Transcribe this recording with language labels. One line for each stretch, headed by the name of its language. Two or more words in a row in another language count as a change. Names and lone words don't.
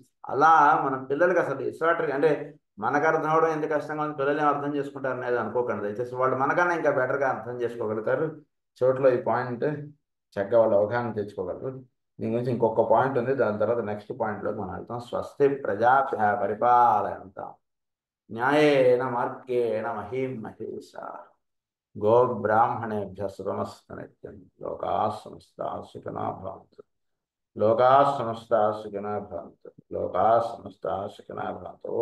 Telugu: అలా మనం పిల్లలకి అసలు ఇస్వాటర్గా అంటే మనకు అర్థం అవడం ఎంత కష్టంగా ఉంది, పిల్లలు ఏం అర్థం చేసుకుంటారు అనేది అనుకోకండి దయచేసి. వాళ్ళు మనకన్నా ఇంకా బెటర్గా అర్థం చేసుకోగలుగుతారు. చోట్లో ఈ పాయింట్ చక్కగా వాళ్ళు అవగాహన తెచ్చుకోగలరు. దీని గురించి ఇంకొక పాయింట్ ఉంది, దాని తర్వాత నెక్స్ట్ పాయింట్లో మనం వెళ్తాం.
Sanskrit: స్వస్తి ప్రజాభ్య పరిపాలయంతాం న్యాయేన మార్గేణ మహీం మహేషా గోబ్రాహ్మణేభ్య శుభమస్తు నిత్యం లోకాః సమస్తాః సుఖినో భవంతు. లోకాः సమస్తాः సుఖినో భవంతు. లోకాः సమస్తాः సుఖినో భవంతు.